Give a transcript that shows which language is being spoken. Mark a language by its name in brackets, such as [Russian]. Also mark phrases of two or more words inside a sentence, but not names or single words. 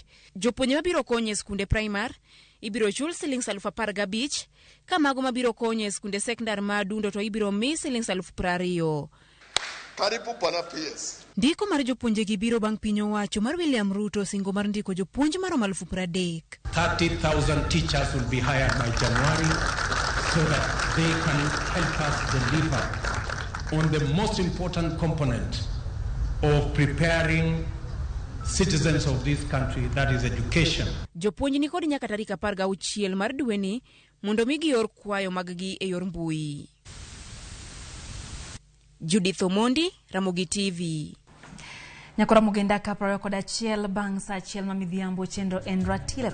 [Luo (Kenya and Tanzania)] Jopuonj mabiro konyo e skunde primar ibiro chul Sh15,000, ka mago mabiro konyo e skunde sekondar madundo to ibiro mi Sh20,000. Karibu pana PS. Ndiko mar jopuonje gi biro bang' piny owacho mar William Ruto singo mar ndiko jopuonj marom 30,000. [English] 30,000 teachers will be hired by January so that they can help us deliver on the most important component of preparing citizens of this country, that is education. [Luo (Kenya and Tanzania)] Jopuonj ni kod nyaka tarik 16 mar dweni mondo mi gior kwayo mag-gi e yor mbui. Judith Omondi, Ramogi TV. Nyakora mugenda ka 21 bang' sa achiel ma midhiambo chendo en ratile.